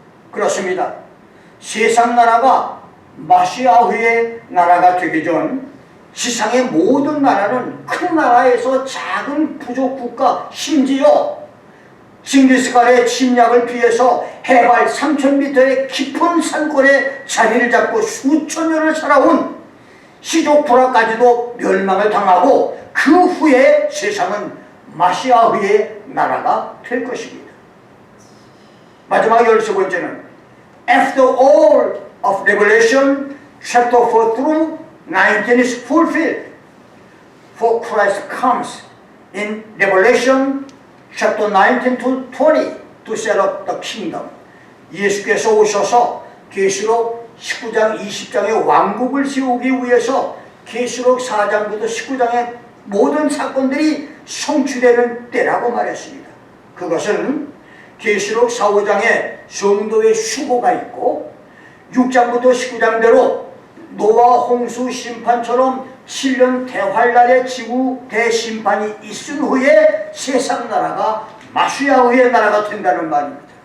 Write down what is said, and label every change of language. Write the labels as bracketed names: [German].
[Korean] 그렇습니다. 세상 나라가 마시아흐의 나라가 되기 전 지상의 모든 나라는 큰 나라에서 작은 부족 국가, 심지어 징기스칸의 침략을 피해서 해발 3000m의 깊은 산골에 자리를 잡고 수천 년을 살아온 시족부라까지도 멸망을 당하고, 그 후에 세상은 마시아흐의 나라가 될 것입니다. 마지막 13번째는 [English] After all of Revelation chapter 4 through 19 is fulfilled, for Christ comes in Revelation chapter 19 to 20 to set up the kingdom. [Korean] 예수께서 오셔서 계시록 19장 20장의 왕국을 세우기 위해서 계시록 4장부터 19장의 모든 사건들이 성취되는 때라고 말했습니다. 그것은 계시록 4, 5장에 성도의 휴고가 있고, 6장부터 19장대로 노아 홍수 심판처럼 7년 대환란의 지구 대심판이 있은 후에 세상 나라가 마시아흐의 나라가 된다는 말입니다.